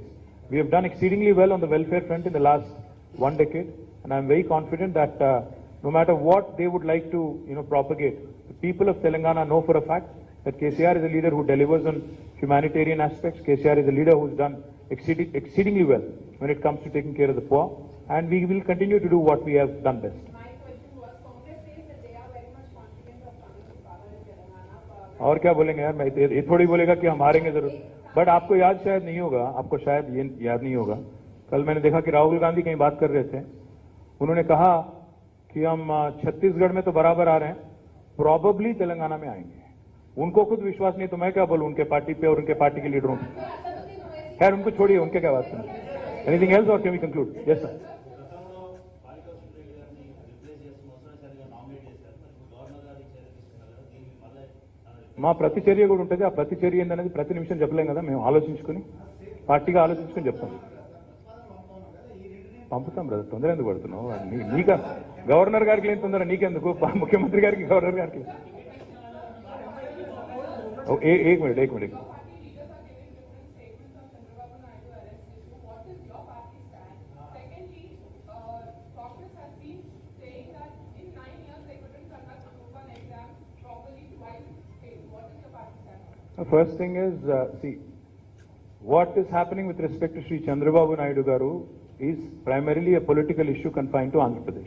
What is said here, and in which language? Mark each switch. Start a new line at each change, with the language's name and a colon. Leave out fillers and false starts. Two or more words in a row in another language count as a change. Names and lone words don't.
English: We have done exceedingly well on the welfare front in the last 1 decade, and I'm very confident that no matter what they would like to, propagate, the people of Telangana know for a fact that KCR is a leader who delivers on humanitarian aspects. KCR is a leader who's done exceedingly well when it comes to taking care of the poor, and we will continue to do what we have done best. My question was, Congress says that they are very much confident of coming to power in Telangana.
Hindi: और क्या बोलेंगे यार, मैं ये थोड़ी बोलेगा कि हम हारेंगे जरूर. बट आपको याद शायद नहीं होगा, आपको शायद ये याद नहीं होगा, कल मैंने देखा कि राहुल गांधी कहीं बात कर रहे थे, उन्होंने कहा कि हम छत्तीसगढ़ में तो बराबर आ रहे हैं, प्रॉबेबली तेलंगाना में आएंगे. उनको खुद विश्वास नहीं, तो मैं क्या बोलूं उनके पार्टी पे और उनके पार्टी के लीडरों पे. खैर उनको छोड़िए, उनके क्या बात सुनिए.
English: anything else
Hindi: और
English: can we conclude? yes sir.
Telugu: మా ప్రతిచర్య కూడా ఉంటుంది. ఆ ప్రతిచర్య ఏందనేది ప్రతి నిమిషం చెప్పలేం కదా, మేము ఆలోచించుకుని పార్టీగా ఆలోచించుకుని చెప్తాం. పంపుతాం బ్రదర్, తొందర ఎందుకు పడుతున్నావు? నీక గవర్నర్ గారికి లేని తొందర నీకెందుకు, ముఖ్యమంత్రి గారికి గవర్నర్ గారికి.
Hindi: एक मिनट.
English: The first thing is, see, what is happening with respect to Sri Chandrababu Naidu Garu is primarily a political issue confined to Andhra Pradesh.